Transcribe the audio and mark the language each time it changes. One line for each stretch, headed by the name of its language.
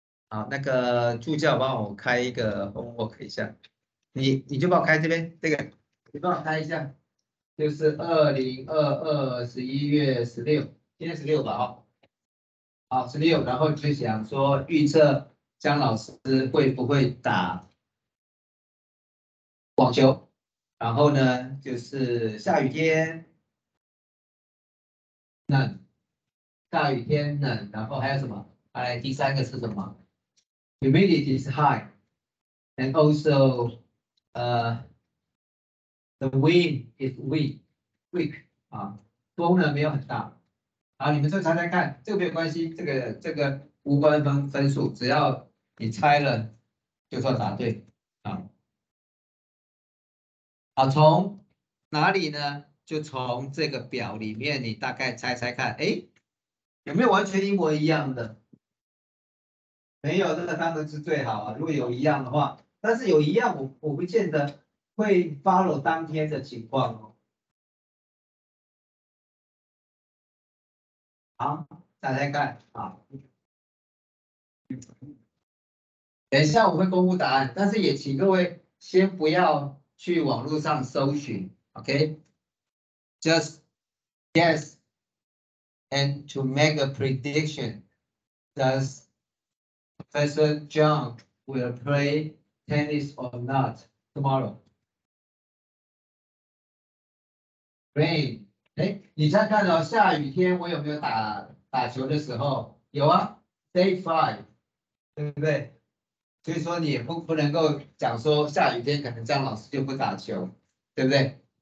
Chinese: 好，那个助教帮我开一个 homework 一下，你就帮我开这边这个，你帮我开一下，就是2022 11月16，今天16吧，哦，好16，然后就想说预测姜老师会不会打网球，然后呢就是下雨天冷，下雨天冷，然后还有什么？来，第3个是什么 ？
English: Humidity is high, and also, the wind is weak
Chinese: 啊，风呢没有很大。好，你们就猜猜看，这个没有关系，这个无关分数，只要你猜了就算答对啊。好，从哪里呢？就从这个表里面，你大概猜猜看，哎，有没有完全一模一样的？没有，这个当然是最好啊。如果有一样的话，但是有一样，我不见得会 follow 当天的情况哦。好，大家看啊。等一下我会公布答案，但是也请各位先不要去网络上搜寻 ，OK？
English: Just guess and to make a prediction. Does Professor John will play tennis or not tomorrow?
Chinese: Rain， 哎，你猜看哦，下雨天我有没有打球的时候？有啊 ，Day 5， 对不对？所以说你也不能够讲说下雨天可能张老师就不打球，对不对？